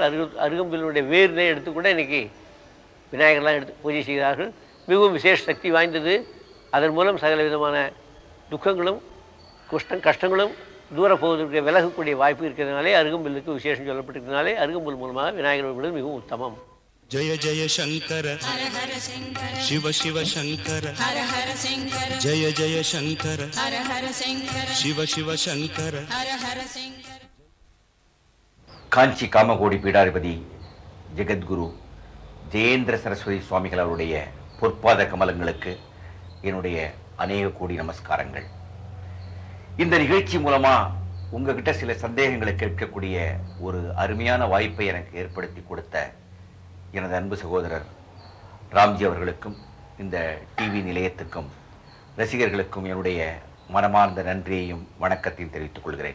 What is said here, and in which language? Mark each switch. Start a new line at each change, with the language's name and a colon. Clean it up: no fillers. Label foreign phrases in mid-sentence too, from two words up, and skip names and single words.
Tamil: அருகம்பில்லுடைய வேர்னை எடுத்துக்கூட இன்றைக்கி விநாயகர்லாம் எடுத்து பூஜை செய்கிறார்கள். மிகவும் விசேஷ சக்தி வாய்ந்தது. அதன் மூலம் சகல விதமான துக்கங்களும் கஷ்டங்களும் தூர போவதற்கு விலகக்கூடிய வாய்ப்பு இருக்கிறதுனாலே அருகம்பில்லுக்கு விசேஷம் சொல்லப்பட்டிருக்கிறதுனாலே அருகம்புல் மூலமாக விநாயகர் வழிபடுவது மிகவும் உத்தமம்.
Sanskrit: जय जय शंकर शिव शिव शंकर जय जय शंकर शिव शिव शंकर.
Tamil: காஞ்சி காமகோடி பீடாதிபதி ஜெகத்குரு ஜெயேந்திர சரஸ்வதி சுவாமிகள் அவருடைய பொற்பாத கமலங்களுக்கு என்னுடைய அநேக கோடி நமஸ்காரங்கள். இந்த நிகழ்ச்சி மூலமா உங்ககிட்ட சில சந்தேகங்களை கேட்கக்கூடிய ஒரு அருமையான வாய்ப்பை எனக்கு ஏற்படுத்தி கொடுத்த எனது அன்பு சகோதரர் ராம்ஜி அவர்களுக்கும் இந்த டிவி நிலையத்துக்கும் ரசிகர்களுக்கும் என்னுடைய மனமார்ந்த நன்றியையும் வணக்கத்தையும் தெரிவித்துக் கொள்கிறேன்.